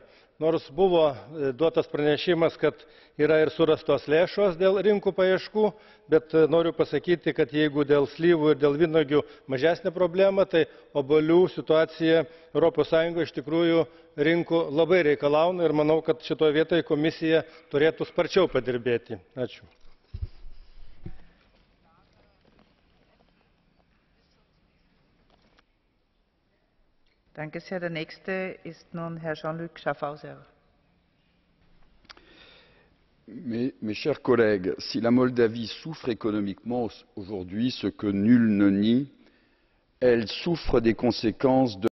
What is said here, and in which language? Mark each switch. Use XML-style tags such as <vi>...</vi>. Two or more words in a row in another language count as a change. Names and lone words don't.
<lt>Nors buvo duotas pranešimas, kad yra ir surastos lėšos dėl rinkų paieškų, bet noriu pasakyti, kad jeigu dėl slyvų ir dėl vynuogių mažesnė problema, tai obuolių situacija Europos Sąjungoje iš tikrųjų rinkų labai reikalauna ir manau, kad šitoje vietoje komisija turėtų sparčiau padirbėti. Ačiū.</lt> <de>Danke sehr. Der nächste ist nun Herr Jean-Luc Schaffhauser.</de> <fr>Mes chers collègues, si la Moldavie souffre économiquement aujourd'hui, ce que nul ne nie, elle souffre des conséquences de</fr>